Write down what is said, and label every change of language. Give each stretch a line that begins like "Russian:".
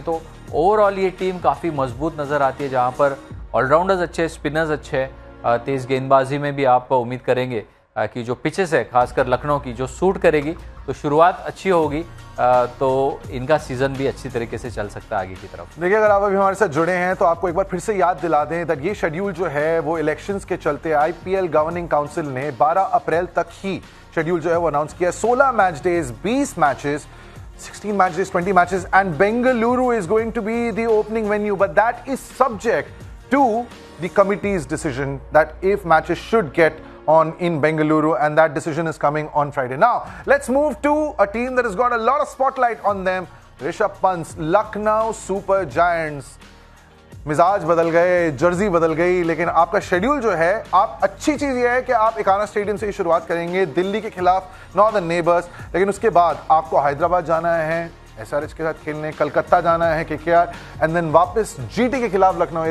Hindi: तो ओवरऑल ये टीम काफ़ी मजबूत नज़र आती है, जहाँ पर ऑलराउंडर्स अच्छे, स्पिनर्स अच्छे, तेज़ गेंदबाजी में भी आप उम्मीद करेंगे कि जो पिचेस है खासकर लखनऊ की जो सूट करेगी, तो शुरुआत अच्छी होगी, तो इनका सीजन भी अच्छी तरीके से चल सकता है आगे की तरफ. देखिए अगर आप अभी हमारे साथ जुड़े हैं तो आपको एक बार फिर से याद दिला दें दैट ये शेड्यूल जो है वो इलेक्शंस के चलते IPL गवर्निंग काउंसिल ने 12 अप्रैल तक ही शेड्यूल जो है वो अनाउंस किया.
English: 16 match days, 20 matches, 16 match days, 20 matches, and Bengaluru is going to be the opening venue, but that is subject to the committee's decision that if matches should get on in Bengaluru, and that decision is coming on Friday. Now, let's move to a team that has got a lot of spotlight on them. Rishabh Pant's Lucknow Super Giants.
Hindi: मिजाज बदल गए, Jersey बदल गई, लेकिन आपका schedule जो है, आप अच्छी चीज़ ये है कि आप इकाना स्टेडियम से ही शुरुआत करेंगे दिल्ली के खिलाफ नॉर्दर्न नेबर्स, लेकिन उसके बाद आपको हैदराबाद जाना है SRH के साथ खेलने, कलकत्ता जाना है KKR, एंड देन वापस GT के खिलाफ लखनऊ.